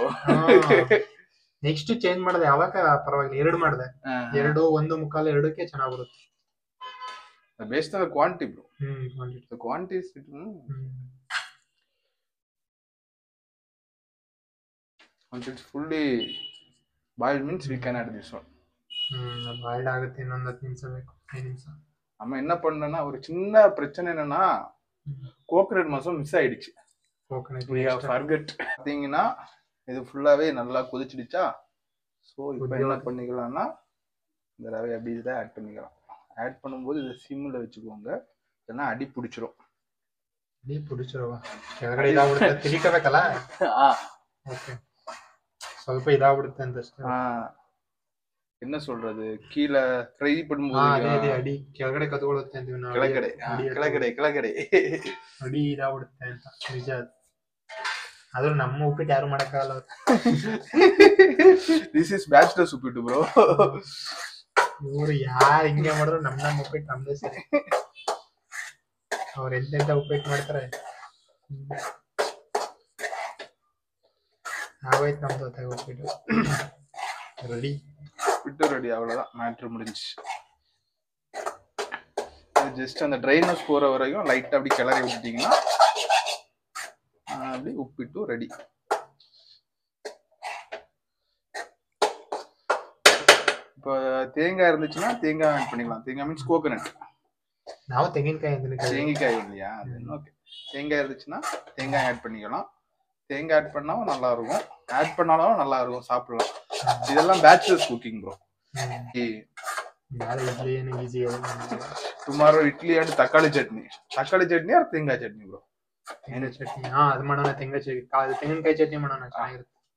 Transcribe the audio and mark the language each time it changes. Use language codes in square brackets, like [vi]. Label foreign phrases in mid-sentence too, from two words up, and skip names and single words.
[en] next change [kn] ಮಾಡಿದೆ. ಅವಾಗ ಪರವಾಗಿಲ್ಲ 2 ಮಾಡಿದೆ. 2 1.25 2ಕ್ಕೆ ಚೆನ್ನಾಗಿ ಬರುತ್ತೆ. [en] based on the quantity bro. Quantity. The quantity is once it's fully boiled means we can add this one. [kn] ಬಾಯ್ಲ್ಡ್ ಆಗುತ್ತೆ. ಇನ್ನೊಂದು 10 ನಿಮಿಷ ಬೇಕು. 5 ನಿಮಿಷ. [ta] நம்ம என்ன பண்ணனா ஒரு சின்ன பிரச்சனை என்னன்னா கோகனட் மசாலா மிஸ் ஆயிடுச்சு. [en] கோகனட் we have forget. [ta] பாத்தீங்கன்னா இது ஃபுல்லாவே நல்லா கொதிச்சிடுச்சா. சோ இப்போ என்ன பண்ணிக்கலாம்னா இந்த ரவை அப்படியே இத ஆட் பண்ணிக்கலாம். ஆட் பண்ணும்போது இத சிம்ல வெச்சுக்கோங்க. இல்லனா அடி பிடிச்சிரும். [kn] ಕೆಳಗಡೆ ಇದಾಗ್ಬಿಡುತ್ತೆ. ತಿರಿಕಬೇಕಲ್ಲ. ಓಕೆ. ಸ್ವಲ್ಪ ಇದಾಗ್ಬಿಡುತ್ತೆ ಅಂತ ಅಷ್ಟೇ. [ta] என்ன சொல்றது, கீழ ஃப்ரை பண்ணும்போது [kn] ಅಡಿ ಕೆಳಗಡೆ ಕದಗೊಳುತ್ತೆ ಅಂತೀವಿ ನಾವು. ಕೆಳಗಡೆ ಅಡಿ ಇದಾಗ್ಬಿಡುತ್ತೆ ಅಂತ ನಿಜ. ಆದ್ರೂ ನಮ್ಮ ಉಪ್ಪಿಟ್ಟು ಯಾರು ಮಾಡಕ್ಕಾಗಲ್ಲ. [en] this is bachelors ಉಪ್ಪಿಟ್ಟು bro. [kn] ಇವ್ರು ಯಾರು ಹಿಂಗೆ ಮಾಡಿದ್ರು ನಮ್ಮ ಉಪ್ಪಿಟ್ಟು ನಮ್ದೇ ಸರಿ. ಅವ್ರು ಎಂತೆಂತ ಉಪ್ಪಿಟ್ಟು ಮಾಡ್ತಾರೆ. ಆಗೋಯ್ತು ನಮ್ದು ಉಪ್ಪಿಟ್ಟು ರೆಡಿ. [ta] ரெடி. அவ்வளவுதான், மேட்ரு முடிஞ்சு. ஜஸ்ட் அந்த ட்ரைனஸ் போற வரைக்கும் லைட்டா அப்படி கிளறி விட்டுட்டீங்கன்னா அப்படி உப்பிட்டு ரெடி. இப்போ தேங்காய் இருந்துச்சுன்னா தேங்காய் ஆட் பண்ணிக்கலாம். தேங்காய் [en] means coconut. [kn] ನಾವು ತೆಂಗಿನಕಾಯಿ [ta] இல்லையா? ஓகே. தேங்காய் இருந்துச்சுன்னா தேங்காய் ஆட் பண்ணிக்கலாம். தேங்காய் ஆட் பண்ணாலும் நல்லா இருக்கும், ஆட் பண்ணாலும் நல்லா இருக்கும், சாப்பிடலாம். இதெல்லாம் [en] bachelors cooking bro. [kn] టుమారో ಇಡ್ಲಿ ಅಂಡ್ ತக்காளி ಚಟ್ನಿ ಆರ್ ತೆಂಗಾಯಿ ಚಟ್ನಿ ಬ್ರೋ. ತೆಂಗಿನ ಚಟ್ನಿ ಅದು ಮಾಡೋಣ. ತೆಂಗಿನಕಾಯಿ ಚಟ್ನಿ ಮಾಡೋಣ, ಚೆನ್ನಾಗಿರುತ್ತೆ.